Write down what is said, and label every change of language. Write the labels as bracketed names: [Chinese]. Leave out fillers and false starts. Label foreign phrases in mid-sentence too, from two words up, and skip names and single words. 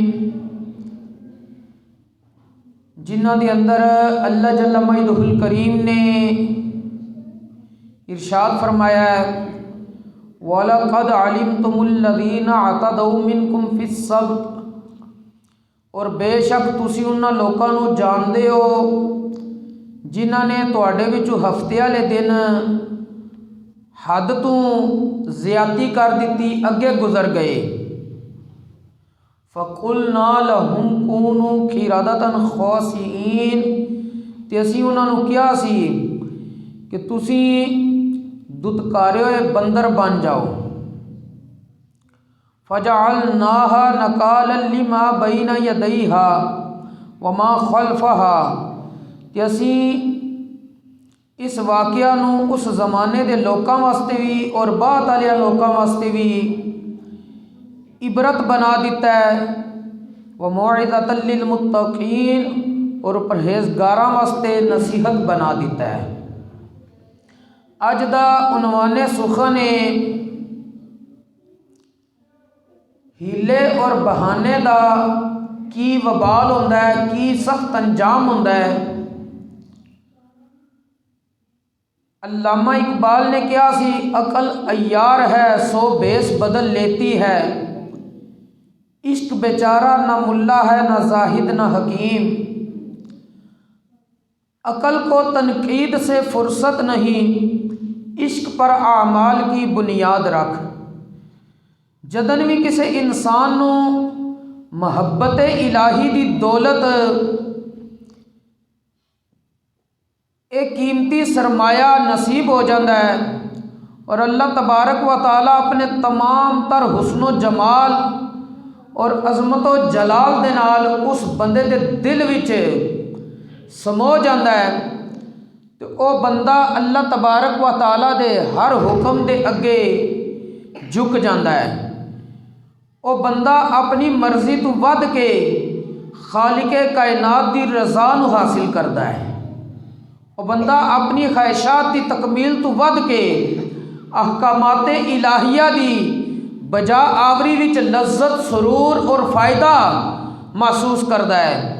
[Punjabi] ਜਿਨ੍ਹਾਂ ਦੇ ਅੰਦਰ ਅੱਲਾਹ [Arabic] جل مجده الكريم [Punjabi] ਨੇ ਇਰਸ਼ਾਦ ਫ਼ਰਮਾਇਆ [Arabic] ولقد علمتم الذين اعتدوا منكم في السبت, [Punjabi] ਔਰ ਬੇਸ਼ੱਕ ਤੁਸੀਂ ਉਨ੍ਹਾਂ ਲੋਕਾਂ ਨੂੰ ਜਾਣਦੇ ਹੋ ਜਿਨ੍ਹਾਂ ਨੇ ਤੁਹਾਡੇ ਵਿੱਚੋਂ ਹਫ਼ਤੇ ਵਾਲੇ ਦਿਨ ਹੱਦ ਤੋਂ ਜ਼ਿਆਦਤੀ ਕਰ ਦਿੱਤੀ, ਅੱਗੇ ਗੁਜ਼ਰ ਗਏ। [Arabic] فقلنا لهم كونوا قردة خاسئين, [Punjabi] ਤੇ ਅਸੀਂ ਉਨ੍ਹਾਂ ਨੂੰ ਕਿਹਾ ਸੀ ਕਿ ਤੁਸੀਂ ਦੁਤਕਾਰੇ ਹੋਏ ਬਾਂਦਰ ਬਣ ਜਾਓ। [Arabic] فجعلناها نكالا لما بين يديها وما خلفها, [Punjabi] ਤੇ ਅਸੀਂ ਇਸ ਵਾਕਿਆ ਨੂੰ ਉਸ ਜ਼ਮਾਨੇ ਦੇ ਲੋਕਾਂ ਵਾਸਤੇ ਭੀ ਔਰ ਬਾਅਦ ਵਾਲੇ ਲੋਕਾਂ ਵਾਸਤੇ ਭੀ ਇਬਰਤ ਬਣਾ ਦਿੱਤਾ ਹੈ। [Arabic] وموعظة للمتقين, [Punjabi] ਔਰ ਪਰਹੇਜ਼ਗਾਰਾਂ ਵਾਸਤੇ ਨਸੀਹਤ ਬਣਾ ਦਿੱਤਾ ਹੈ। ਅੱਜ ਦਾ ਉਨਵਾਨੇ ਸੁਖ਼ਨ ਹੈ ਹੀਲੇ ਔਰ ਬਹਾਨੇ ਦਾ ਕੀ ਵਬਾਲ ਹੁੰਦਾ ਹੈ, ਕੀ ਸਖ਼ਤ ਅੰਜਾਮ ਹੁੰਦਾ ਹੈ। ਅੱਲਾਮਾ ਇਕਬਾਲ ਨੇ ਕਿਹਾ ਸੀ [Urdu] عقل عیار ہے سو بھیس بدل لیتی ہے، عشق بیچارہ نہ ملا ہے نہ زاہد نہ حکیم. عقل کو تنقید سے فرصت نہیں، عشق پر اعمال کی بنیاد رکھ. [Punjabi] ਜਦੋਂ ਭੀ ਕਿਸੀ ਇਨਸਾਨ ਨੂੰ ਮੁਹੱਬਤ ਇਲਾਹੀ ਦੀ ਦੌਲਤ ਇੱਕ ਕੀਮਤੀ ਸਰਮਾਇਆ ਨਸੀਬ ਹੋ ਜਾਤਾ ਹੈ ਔਰ ਅੱਲਾਹ ਤਬਾਰਕ ਵ ਤਆਲਾ ਅਪਨੇ ਤਮਾਮ ਤਰ ਹੁਸਨੋ ਜਮਾਲ ਔਰ ਅਜ਼ਮਤ ਵ ਜਲਾਲ ਦੇ ਨਾਲ ਉਸ ਬੰਦੇ ਦੇ ਦਿਲ ਵਿੱਚ ਸਮੋ ਜਾਤਾ ਹੈ, ਤੋ ਵਹ ਬੰਦਾ ਅੱਲਾਹ ਤਬਾਰਕ ਵ ਤਆਲਾ ਦੇ ਹਰ ਹੁਕਮ ਦੇ ਅੱਗੇ ਝੁਕ ਜਾਤਾ ਹੈ। ਵਹ ਬੰਦਾ ਅਪਨੀ ਮਰਜ਼ੀ ਤੋਂ ਵੱਧ ਕੇ ਖ਼ਾਲਿਕੇ ਕਾਇਨਾਤ ਕੀ ਰਜ਼ਾ ਨੂੰ ਹਾਸਿਲ ਕਰਤਾ ਹੈ। ਵਹ ਬੰਦਾ ਅਪਨੀ ਖ਼ਾਹਿਸ਼ਾਤ ਕੀ ਤਕਮੀਲ ਤੋਂ ਵੱਧ ਕੇ ਅਹਕਾਮਾਤ ਇਲਾਹੀਆ ਦੀ ਬਜਾ ਆਵਰੀ ਵਿੱਚ ਲੱਜ਼ਤ ਸਰੂਰ ਔਰ ਫ਼ਾਇਦਾ ਮਹਿਸੂਸ ਕਰਤਾ ਹੈ।